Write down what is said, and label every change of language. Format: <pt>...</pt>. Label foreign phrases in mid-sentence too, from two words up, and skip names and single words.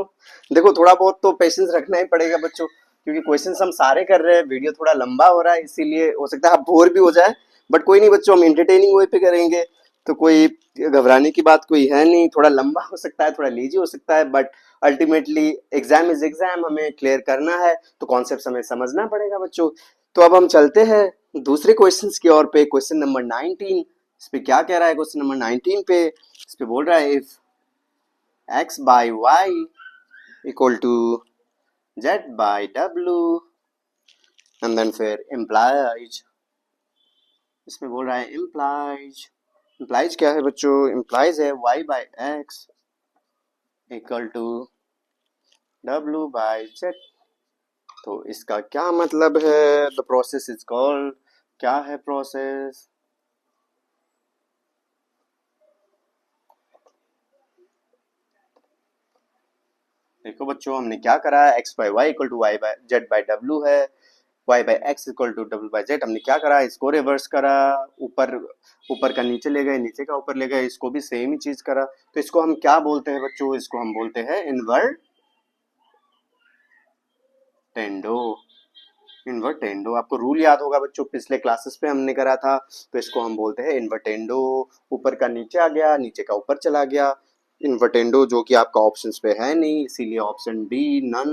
<hi>देखो थोड़ा बहुत तो पेशेंस रखना ही पड़ेगा बच्चों, क्योंकि क्वेश्चंस हम सारे कर रहे हैं, वीडियो थोड़ा लंबा हो रहा है, इसीलिए हो सकता है आप बोर भी हो जाए, बट कोई नहीं बच्चों, हम</hi> <en>entertaining way</en> <hi>पे करेंगे, तो कोई घबराने की बात कोई है नहीं। थोड़ा लंबा हो सकता है, थोड़ा लीजी हो सकता है,</hi> <en>but ultimately exam is exam,</en> <hi>हमें क्लियर करना है, तो कॉन्सेप्ट हमें समझना पड़ेगा बच्चों। तो अब हम चलते हैं दूसरे क्वेश्चन की ओर पे,</hi> <en>question number 19.</en> <hi>इस पे क्या कह रहा है</hi> <en>question number 19</en> <hi>पे, इस पे बोल रहा है</hi> <en>if x by y equal to z by w and then</en> <hi>फिर implies, इसमें बोल रहा है implies क्या है बच्चों, implies है</hi> <en>y by x equal to w by z।</en> <hi>तो इसका क्या मतलब है,</hi> <en>the process is called,</en> <hi>क्या है प्रोसेस, देखो बच्चों हमने क्या करा है,</hi> <en>x by y equal to y by z by w है, y by x equal to w by z.</en> <hi>हमने क्या करा, इसको रिवर्स करा, ऊपर का नीचे ले गए, नीचे का ऊपर ले गए, इसको भी सेम ही चीज करा। तो इसको हम क्या बोलते हैं बच्चों, इसको हम बोलते हैं इन्वर्टेंडो। आपको रूल याद होगा बच्चों, पिछले क्लासेस पे हमने करा था। तो इसको हम बोलते हैं इन्वर्टेंडो, ऊपर का नीचे आ गया, नीचे का ऊपर चला गया, इन्वर्टेंडो, जो कि आपका ऑप्शंस पे है नहीं, इसीलिए</hi> <en>option D none.</en>